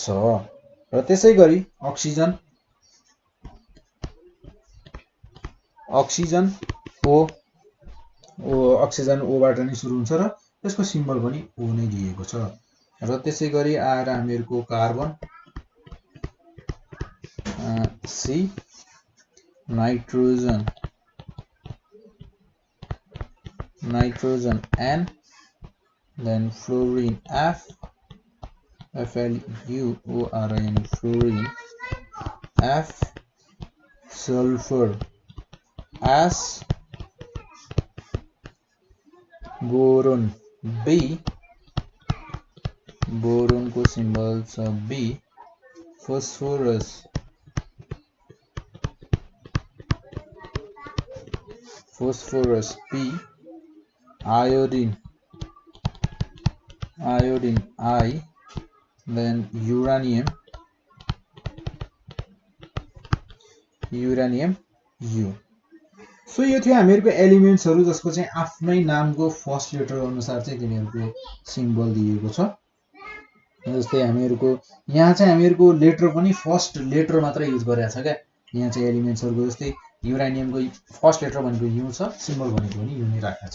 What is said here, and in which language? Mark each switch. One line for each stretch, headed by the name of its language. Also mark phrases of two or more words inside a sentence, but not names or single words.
Nepali: र त्यसै गरी अक्सिजन ओ बाट नै सुरु हुन्छ र त्यसको सिम्बल पनि ओ नै दिएको छ। र त्यसै गरी आएर हामीहरूको कार्बन सी, नाइट्रोजन
English: N, then fluorine F, FluORine, fluorine F, sulfur S,
Nepali: बोरोन B, बोरोन को सिम्बल छ B, फोस्फोरस P,
English: iodine I, then uranium U।
Nepali: सो यो थियो हामीहरूको एलिमेन्ट्सहरू जसको चाहिँ आफ्नै नामको
English: first letter
Nepali: अनुसार चाहिँ तिनीहरूको सिम्बल दिएको छ। जस्तै हामीहरूको यहाँ चाहिँ हामीहरूको लेटर पनि
English: first letter
Nepali: मात्र युज गरेको छ क्या। यहाँ चाहिँ एलिमेन्ट्सहरूको जस्तै युरानियमको
English: first letter
Nepali: भनेको यु छ, सिम्बल भनेको पनि यु नै राखेको छ।